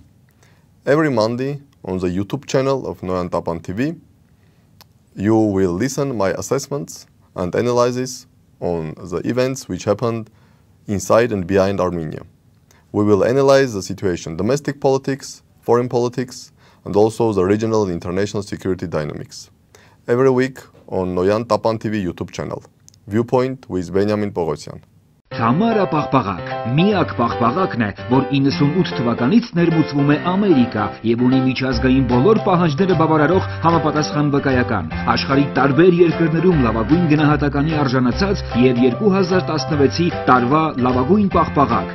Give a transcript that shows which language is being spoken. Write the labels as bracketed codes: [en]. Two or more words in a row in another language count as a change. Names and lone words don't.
[en] Every Monday on the YouTube channel of Noyan Tapan TV, you will listen my assessments and analysis on the events which happened inside and behind Armenia. We will analyze the situation, domestic politics, foreign politics, and also the regional and international security dynamics. Every week on Noyan Tapan TV YouTube channel. Viewpoint with Benjamin Pogosyan. [hy] Թամարա պաղպաղակ, միակ պաղպաղակն է, որ 98 թվականից ներմուծվում է Ամերիկա եւ ունի միջազգային բոլոր պահանջները բավարարող համապատասխան վկայական, աշխարհի տարբեր երկրներում լավագույն գնահատականի արժանացած եւ 2016-ի տարվա լավագույն պաղպաղակ,